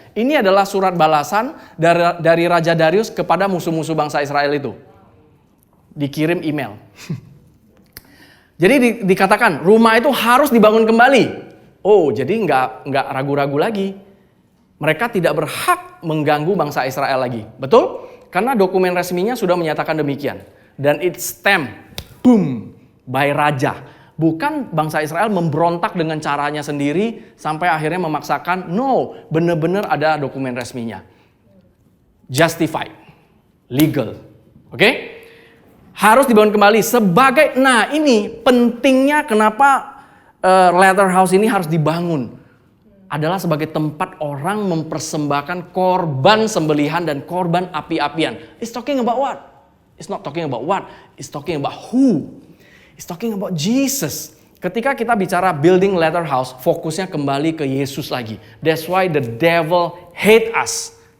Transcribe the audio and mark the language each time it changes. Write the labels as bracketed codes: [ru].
[id] Ini adalah surat balasan dari Raja Darius kepada musuh-musuh bangsa Israel itu. Dikirim email. Jadi dikatakan rumah itu harus dibangun kembali. Oh, jadi nggak ragu-ragu lagi. Mereka tidak berhak mengganggu bangsa Israel lagi. Betul? Karena dokumen resminya sudah menyatakan demikian. [en] Dan it's stamped, boom, by raja. [id] Bukan bangsa Israel memberontak dengan caranya sendiri sampai akhirnya memaksakan. No, benar-benar ada dokumen resminya. Justified, legal. Oke? Harus dibangun kembali sebagai, nah ini pentingnya kenapa Latter House ini harus dibangun. adalah sebagai tempat orang mempersembahkan korban sembelihan dan korban api-apian. [en] It's talking about what? It's not talking about what? It's talking about who? It's talking about Jesus. [id] Ketika kita bicara building latter house, fokusnya kembali ke Yesus lagi. [en] That's why the devil hate us.